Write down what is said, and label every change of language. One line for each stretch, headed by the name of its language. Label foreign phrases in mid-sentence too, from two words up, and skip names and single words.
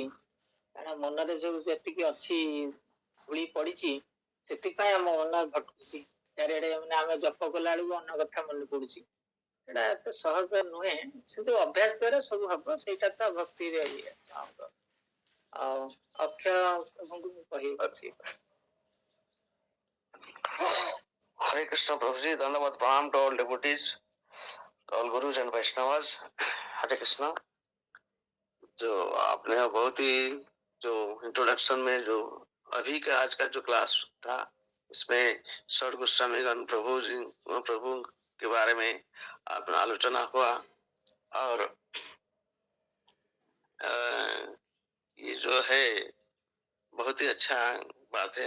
Odia: କାରଣ ମନରେ ଯୋଉ ଯେତିକି ଅଛି ଧୂଳି ପଡିଛି, ସେଥିପାଇଁ ଆମ ମନ ଭଟକୁଛି ଚାରିଆଡେ। ମାନେ ଆମେ ଜପ କଲା ବେଳକୁ ଅନ୍ୟ କଥା ମନେ ପଡୁଛି। ସେଟା ଏତେ ସହଜ ନୁହେଁ, କିନ୍ତୁ ଅଭ୍ୟାସ ଦ୍ୱାରା ସବୁ ହବ। ସେଇଟା ତ ଭକ୍ତିରେ ଇଏ ଅଛି। ଆଉ ଅକ୍ଷୟ ପ୍ରଭୁଙ୍କୁ ମୁଁ କହିବି ଅଛି।
English: Hare Krishna Prabhuji,
Hindi: दण्डवत प्रणाम
English: to all devotees, all Gurus and Vaishnavas. Hare Krishna।
Hindi: जो आपने बहुत ही जो इंट्रोडक्शन में जो अभी का आज का जो क्लास था, इसमें षड गोस्वामीगण प्रभु के बारे में अपना आलोचना हुआ। और ये जो है बहुत ही अच्छा बात है।